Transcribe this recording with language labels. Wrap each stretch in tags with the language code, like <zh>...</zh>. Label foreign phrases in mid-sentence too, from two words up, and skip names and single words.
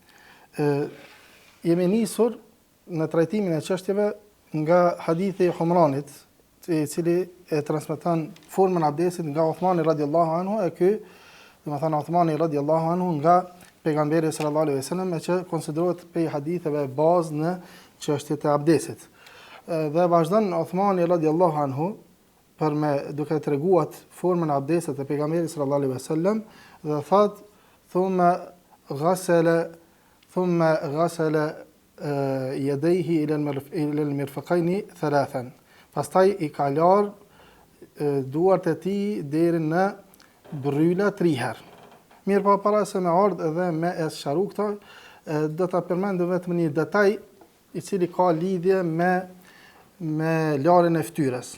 <sq>Jemi nisur në trajtimin e çështjeve nga hadithi i Humranit, i cili e transmeton formën e abdesit nga Uthmani</sq> <ar>رضي الله عنه,</ar> <sq>e ky, domethënë Uthmani</sq> <ar>رضي الله عنه</ar> <sq>nga pejgamberi</sq> <ar>صلى الله عليه وسلم,</ar> <sq>që konsiderohet prej haditheve bazë në çështjet e abdesit. Dhe vazhdon Uthmani</sq> <ar>رضي الله عنه</ar> <sq>për me duke treguar formën e abdesit të pejgamberit</sq> <ar>صلى الله عليه وسلم,</ar> <sq>dhe thot</sq> <ar>ثم غسل يديه إلى المرفقين ثلاثا.</ar> <sq>Pastaj i ka lar duart e tij deri në bryla 3 herë. Mirë, pa para se me ardh edhe me e sqaru këta, do ta përmendem vetëm një detaj i cili ka lidhje me larjen e fytyrës.</sq>